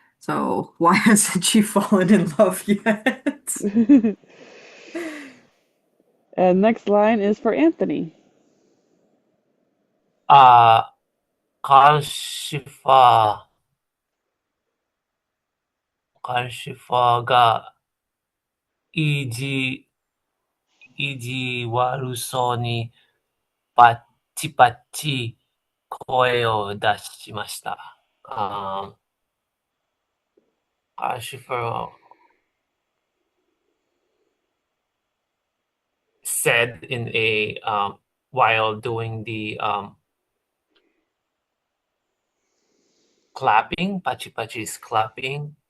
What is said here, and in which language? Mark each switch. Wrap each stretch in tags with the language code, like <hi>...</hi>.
<en>So, why hasn't she fallen in love yet? And next line is for Anthony.</en> <ja>あカルシファーが意地、意地悪そうにパッチパッチ声を出しました。</ja> <en>Karshifer said in a while doing the clapping, Pachi Pachi's clapping.</en>